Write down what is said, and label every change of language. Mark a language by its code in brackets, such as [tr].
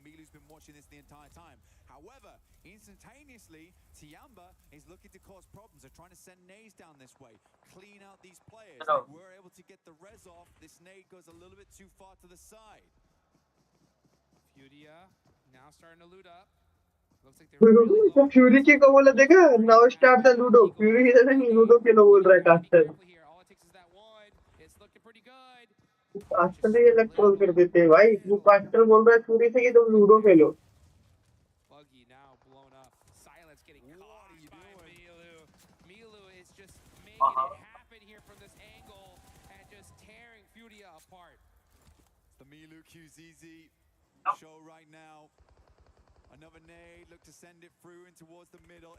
[en] Milu's been watching this the entire time. However, instantaneously, Tiamba is looking to cause problems. They're trying to send nades down this way, clean out these players. They were able to get the res off. This nade goes a little bit too far to the side. Furia now starting to loot up. Looks like they're really [hi] तो fury के को बोला देखा [en] now start the ludo [hi] fury इधर नहीं ludo के लो बोल रहा है caster [en] here. All it takes is that one. It's looking pretty good. [hi] Caster ये अलग ट्रोल कर देते हैं भाई वो कास्टर बोल रहा है फ्यूरी से कि तुम ludo Khelo [en] Buggy now blown up. Silence getting caught by Milu. Milu is just making it happen here from this angle and just tearing Furia apart. The Milu QZZ show right now. Another nade, look to send it through and towards the middle.